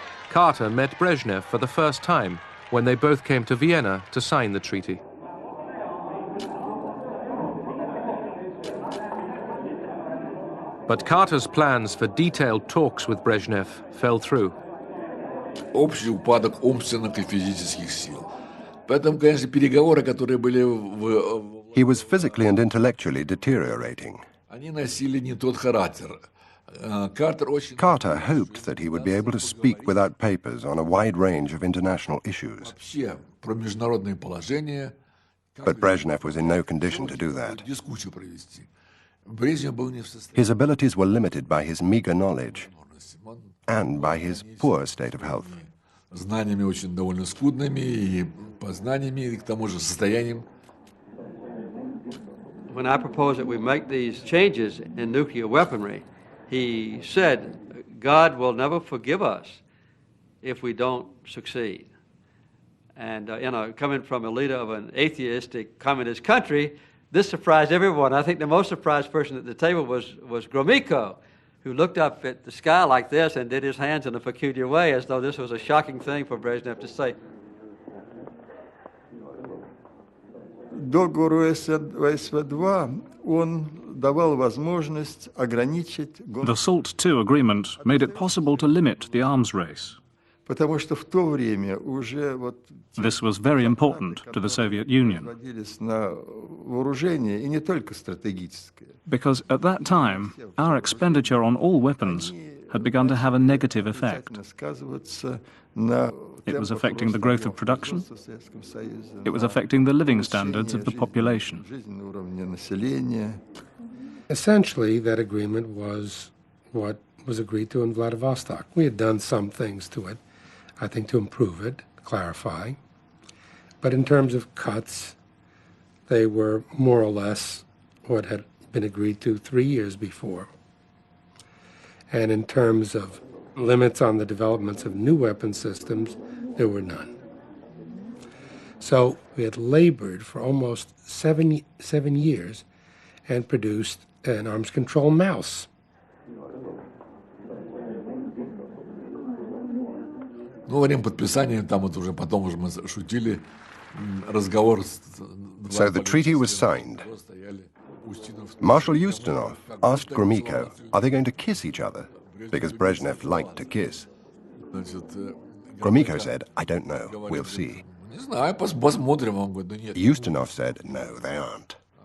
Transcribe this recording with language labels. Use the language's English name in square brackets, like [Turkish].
[English] Carter met Brezhnev for the first time when they both came to Vienna to sign the treaty. But Carter's plans for detailed talks with Brezhnev fell through. [Russian] Общий упадок умственных и физических сил. Поэтому, конечно, переговоры, которые были [English] He was physically and intellectually deteriorating. [Russian] они носили не тот характер. [English] Carter hoped that he would be able to speak without papers on a wide range of international issues. [Russian] Вообще про международное положение. [English] But Brezhnev was in no condition to do that. [Russian] Дискуссию провести. Брежнев был не в состоянии. [English] His abilities were limited by his meager knowledge and by his poor state of health. [Russian] Знаниями очень довольно скудными, и познаниями, и к тому же состоянием. [English] When I proposed that we make these changes in nuclear weaponry, he said, God will never forgive us if we don't succeed. And, coming from a leader of an atheistic communist country, this surprised everyone. I think the most surprised person at the table was Gromyko, who looked up at the sky like this and did his hands in a peculiar way, as though this was a shocking thing for Brezhnev to say. [Russian] Договору СВ-2 он давал возможность ограничить... [English] The SALT II agreement made it possible to limit the arms race. [Russian] Потому что в то время уже вот... [English] This was very important to the Soviet Union. [Russian] На вооружение, и не только стратегическое. [English] Because at that time, our expenditure on all weapons had begun to have a negative effect. It was affecting the growth of production. It was affecting the living standards of the population. Essentially, that agreement was what was agreed to in Vladivostok. We had done some things to it, I think, to improve it, clarify. But in terms of cuts, they were more or less what had been agreed to 3 years before. And in terms of limits on the developments of new weapon systems, there were none. So we had labored for almost seven years and produced an arms control mouse. [Russian] Ну, во время подписания, там вот уже потом уже мы шутили, разговор... [English] So the treaty was signed. Marshal Ustinov asked Gromyko, are they going to kiss each other? Because Brezhnev liked to kiss. Gromyko said, I don't know, we'll see. Ustinov said, no, they aren't.